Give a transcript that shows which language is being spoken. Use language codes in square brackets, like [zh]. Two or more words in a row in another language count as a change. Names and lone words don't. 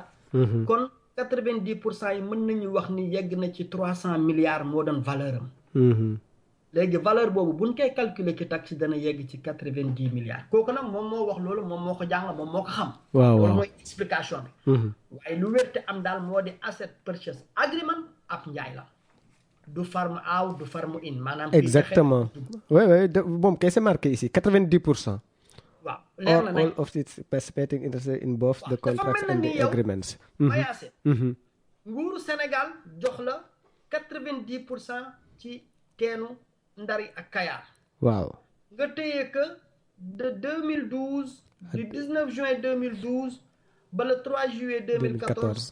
[wo] kon 90% yi mën nañu wax ni yegg na ci 300 milliards moo doon valeur am. léegi valeur boobu buñ koy calculer ci taxe dana yegg ci 90 milliards kooku nag moom moo wax loolu moom moo ko jàng moom moo ko xam. waaw loolu mooy explication bi. waaye lu wérte am daal moo di [en] asset purchase agreement [wo] ab njaay la. du [en] farm out [wo] du [en] farm in [wo] maanaam. [fr] exactement oui [wo] moom kay [fr] c'est marqué ici 90%. [wo] waaw leer na [en] all of its participating interest in both the contracts and the agreements. [wo] mayaase nguuru Sénégal jox la 90% ci teenu Ndari ak Kayar. waaw nga téye [fr] que de 2012 du 19 juin 2012 ba le 3 juillet 2014.